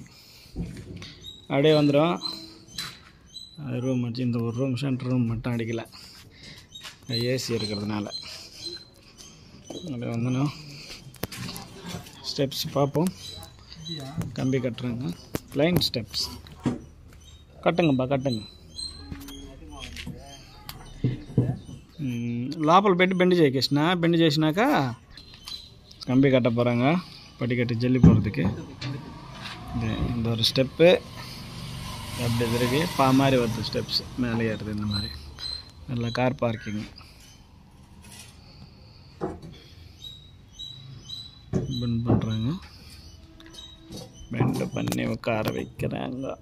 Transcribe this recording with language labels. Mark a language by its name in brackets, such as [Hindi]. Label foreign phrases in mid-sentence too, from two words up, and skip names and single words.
[Tamil] அப்படியே வந்துடும் ரூம் வச்சு. இந்த ஒரு ரூம், [English] center room [Tamil] மட்டும் அடிக்கலை, ஏசி இருக்கிறதுனால. அப்படியே வந்துடும். ஸ்டெப்ஸ் பார்ப்போம். கம்பி கட்டுறாங்க, [English] plain steps. [Tamil] கட்டுங்கப்பா, கட்டுங்க. [Telugu] లోపల పెట్టి బెండ్ చేసేసిన బెండ్ చేసినాక [Tamil] கம்பி கட்ட போகிறாங்க, படிக்கட்டு ஜல்லி போகிறதுக்கு. இந்த ஒரு ஸ்டெப்பு அப்படி திருப்பி மாதிரி வருது, ஸ்டெப்ஸ் மேலே ஏறுது. இந்த மாதிரி நல்லா [English] car parking. [Tamil] பெண்ட் பண்ணுறாங்க, பெண்டு பண்ணி உட்கார வைக்கிறாங்க.